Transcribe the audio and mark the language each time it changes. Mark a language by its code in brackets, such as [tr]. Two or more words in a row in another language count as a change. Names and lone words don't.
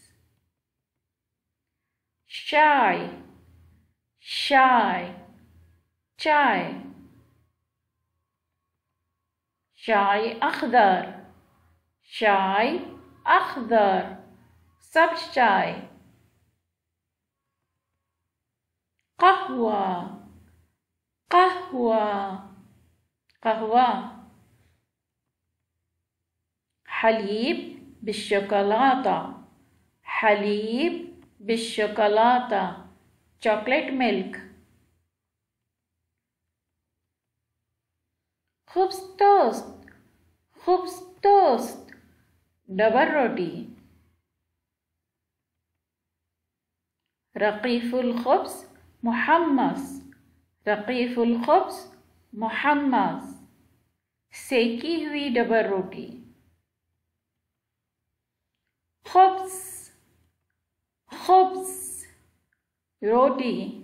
[ar] شاي، شاي، شاي، شاي أخضر، شاي أخضر, [hi] सब्ज़ चाय, [ar] قهوة، قهوة، قهوة، حليب بالشوكولاتة، حليب بالشوكولاتة, [en] chocolate milk, [ar] خبز توست، خبز توست, [hi] डबल रोटी, [ar] رغيف الخبز المحمص، رغيف الخبز المحمص, [hi] सेकी हुई डबल रोटी, [ar] خبز، خبز, रोटी,